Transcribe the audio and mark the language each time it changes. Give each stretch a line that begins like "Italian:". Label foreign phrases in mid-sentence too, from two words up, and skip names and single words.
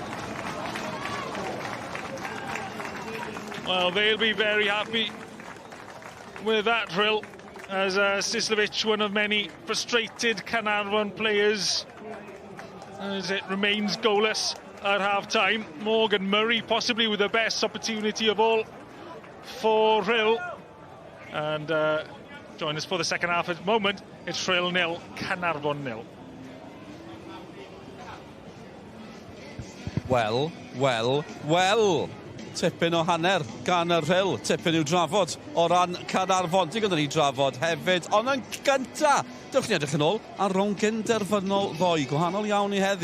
English: Well, they'll be very happy with that, Rhyl, as Sislovic, one of many frustrated Caernarfon players, as it remains goalless at half-time. Morgan Murray possibly with the best opportunity of all for Rhyl. And join us for the second half at the moment. It's Rhyl 0, Caernarfon 0. Well.
Welsh: Tipyn o hanner gan y Rhyl, tipyn i'w drafod o ran Caernarfon. Digon ni drafod hefyd, ond yn gynta, dewch ni edrych yn ôl ar rownd genderfynol ddoi, gwahanol iawn i heddi.